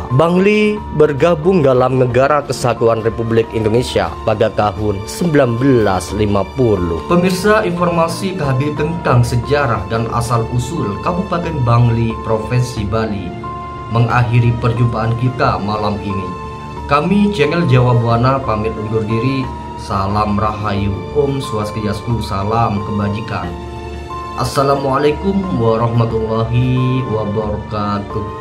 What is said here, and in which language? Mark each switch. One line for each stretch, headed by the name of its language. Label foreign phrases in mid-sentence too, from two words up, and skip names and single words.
Indonesian: Bangli bergabung dalam Negara Kesatuan Republik Indonesia pada tahun 1950. Pemirsa, informasi tadi tentang sejarah dan asal-usul Kabupaten Bangli, Provinsi Bali mengakhiri perjumpaan kita malam ini. Kami channel Jawa Buana pamit undur diri. Salam Rahayu, Om Swastiastu, salam kebajikan.
Arabic: السلام عليكم ورحمة الله وبركاته.